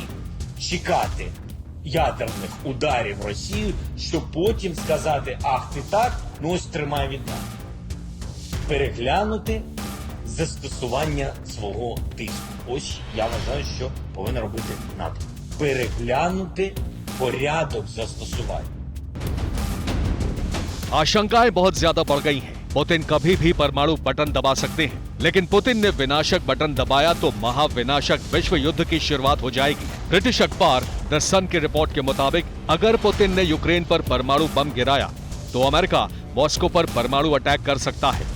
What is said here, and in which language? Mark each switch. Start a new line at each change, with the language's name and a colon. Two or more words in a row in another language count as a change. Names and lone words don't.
Ukrainian: Чекати ядерних ударів Росію, щоб потім сказати, ах ти так, ну ось тримай від нас. Переглянути застосування свого тиску. Ось я вважаю, що повинна робити НАТО. переглянути порядок застосування।
Hindi: आशंकाएं बहुत ज्यादा बढ़ गई हैं। पुतिन कभी भी परमाणु बटन दबा सकते हैं, लेकिन पुतिन ने विनाशक बटन दबाया तो महाविनाशक विश्व युद्ध की शुरुआत हो जाएगी। ब्रिटिश अखबार द सन की रिपोर्ट के मुताबिक अगर पुतिन ने यूक्रेन पर परमाणु बम गिराया तो अमेरिका मॉस्को पर परमाणु अटैक कर सकता है।